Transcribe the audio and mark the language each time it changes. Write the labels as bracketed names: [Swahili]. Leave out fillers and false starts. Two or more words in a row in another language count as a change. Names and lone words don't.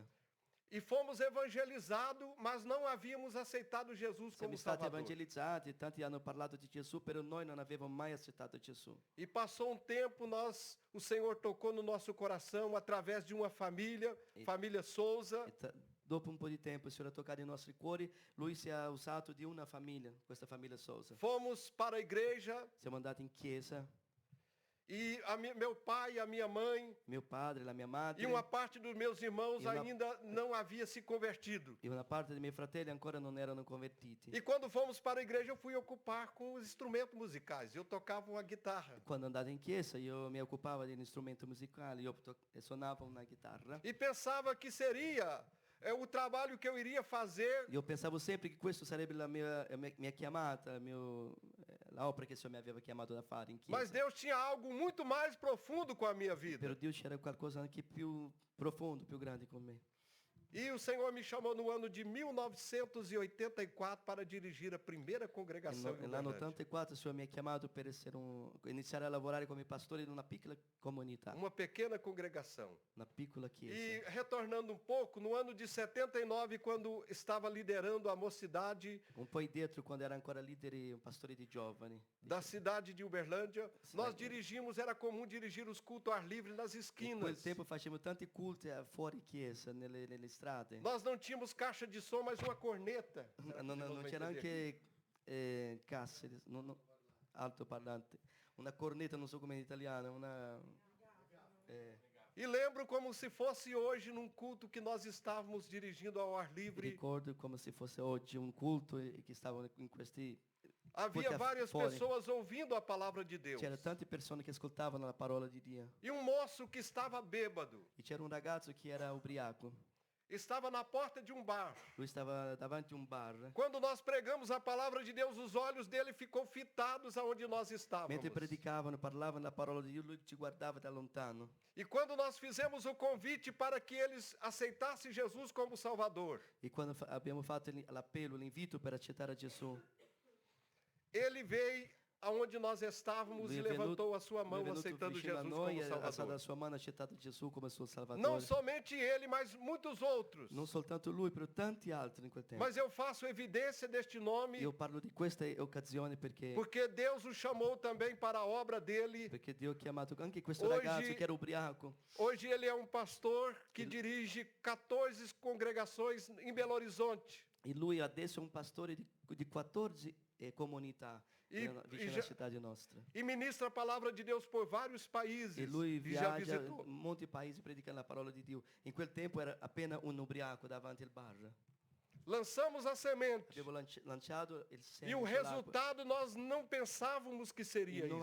[Portuguese] E fomos evangelizados, mas não havíamos aceitado Jesus [Italian] Siamo [Portuguese] como [Italian] stati [Portuguese] Salvador. [Italian] evangelizzati, tanti hanno parlato di Gesù, però noi non avevamo mai accettato Gesù. [Portuguese] E passou um tempo, o Senhor tocou no nosso coração através de uma família, família Souza. [Italian] Dopo un po' di tempo il Signore ha toccato i nostri cuori, Lui si è usato di una famiglia, questa famiglia Sousa. [Portuguese] Fomos para a igreja [Italian] Siamo andati in chiesa [Portuguese] e meu pai e a minha mãe, [Italian] mio padre, la mia madre [Portuguese] e uma parte dos meus irmãos E uma- ainda não havia se convertido. [Italian] e una parte dei miei fratelli ancora non erano convertiti. [Portuguese] E quando fomos para a igreja, eu fui ocupar com os instrumentos musicais. Eu tocava uma guitarra. [Italian] Quando andavo in chiesa io mi occupavo degli strumenti musicali, suonavo una chitarra. [Portuguese] E pensava que seria o trabalho que eu iria fazer. [Italian] Io pensavo sempre che questo sarebbe la mia chiamata, la opera che il Signore mi aveva chiamato da fare in [Portuguese] Mas [Italian] chiesa. [Portuguese] Deus tinha algo muito mais profundo com a minha vida. [Italian] Però Dio c'era qualcosa anche più profondo, più grande con me. [Portuguese] E o Senhor me chamou no ano de 1984 para dirigir a primeira congregação em [Italian] Nell'anno [Portuguese] Uberlândia. [Italian] 84 il Signore mi ha chiamato per iniziare a lavorare come pastore in una piccola comunità, [Portuguese] Uma pequena congregação. [Italian] una piccola chiesa. [Portuguese] E retornando um pouco, no ano de 79, quando estava liderando a mocidade [Italian] Un po' indietro, quando era ancora leader, un pastore di giovani. [Portuguese] da cidade de Uberlândia, nós dirigimos, era comum dirigir os cultos ao ar livre nas [Italian] In [Portuguese] esquinas. [Italian] quel tempo facevamo tanti culti fuori chiesa, nelle strade. [Portuguese] Nós não tínhamos caixa de som, mas uma corneta. [Italian] Non c'era anche casse, altoparlante. Una cornetta, non so come in italiano, [Portuguese] E lembro como se fosse hoje num culto que nós estávamos dirigindo ao ar livre. [Italian] ricordo come se fosse oggi un culto e che stavano in questi. [Portuguese] Havia [Italian] culti [Portuguese] várias [Italian] fuori. [Portuguese] pessoas ouvindo a palavra de Deus. [Italian] C'erano tante persone che ascoltavano la parola di Dio. [Portuguese] E um moço que estava bêbado [Italian] E c'era un ragazzo che era ubriaco. [Portuguese] estava na porta de um bar. [Italian] Lui stava davanti a un bar. [Portuguese] Quando nós pregamos a palavra de Deus, os olhos dele ficou fitados aonde nós estávamos. [Italian] Mentre predicavano, parlavano la parola di Dio, lui ci guardava da lontano. [Portuguese] E quando nós fizemos o convite para que eles aceitassem Jesus como Salvador, [Italian] E quando abbiamo fatto l'appello, l'invito per accettare Gesù, [Portuguese] ele veio aonde nós estávamos [Italian] lui [Portuguese] e [Italian] è venuto, [Portuguese] levantou a sua [Italian] lui è [Portuguese] mão [Italian] venuto [Portuguese] aceitando [Italian] vicino a [Portuguese] Jesus [Italian] noi, [Portuguese] como [Italian] ha alzato [Portuguese] Salvador. [Italian] la sua mano, ha accettato Gesù come suo [Portuguese] Não [Italian] Salvatore. [Portuguese] somente ele, mas muitos outros. [Italian] Non soltanto lui, però tanti altri in quel tempo. [Portuguese] Mas eu faço evidência deste nome [Italian] Io parlo di questa occasione perché [Portuguese] Deus o chamou também para a obra dele. [Italian] Dio ha chiamato anche questo Oggi- ragazzo che era ubriaco. [Portuguese] Hoje ele é um pastor que dirige 14 congregações em Belo Horizonte. [Italian] E lui adesso è un pastore di 14 comunità vicino alla città nostra. [Portuguese] E ministra a palavra de Deus por vários países. [Italian] E lui [Portuguese] E já [Italian] viaggia [Portuguese] visitou. [Italian] in molti paesi predicando la parola di Dio. In quel tempo era appena un ubriaco davanti al bar. [Portuguese] Lançamos a semente. [Italian] Avevo lanciato il seme [Portuguese] E o [Italian] sull'acqua. [Portuguese] resultado nós não pensávamos que seria [Italian] E non